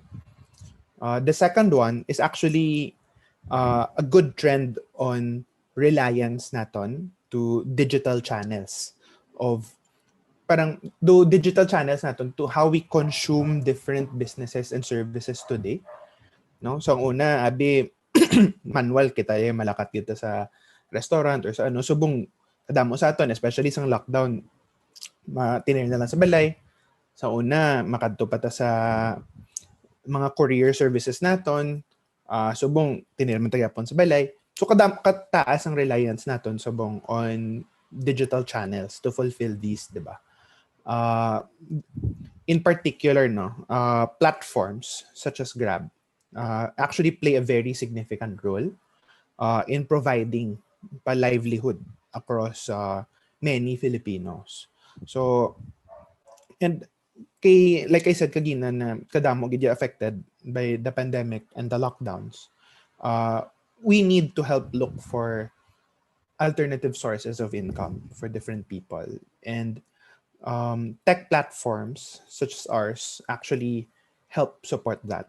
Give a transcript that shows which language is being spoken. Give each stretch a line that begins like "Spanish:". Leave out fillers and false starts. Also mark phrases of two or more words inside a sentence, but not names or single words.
English: The second one is actually a good trend on reliance naton to digital channels of parang do digital channels naton to how we consume different businesses and services today, no?
Hiligaynon: So ang una abi manual kita malakat kita sa restaurant or sa ano subong kadamo sa aton especially sa lockdown matinir na lang sa balay. Sa una makadto pa ta sa mga
English: courier services
Hiligaynon: naton, subong tinir man tagapon sa balay.
English: So
Hiligaynon: kataas ang
English: reliance
Hiligaynon: naton subong
English: on digital channels to fulfill these,
Filipino: di ba?
English: In particular, no, platforms such as Grab actually play a very significant role in providing pa livelihood across many Filipinos. So, and like I said
Hiligaynon: kagina na kadamo gid
English: affected by the pandemic and the lockdowns, we need to help look for alternative sources of income for different people. And tech platforms such as ours actually help support that.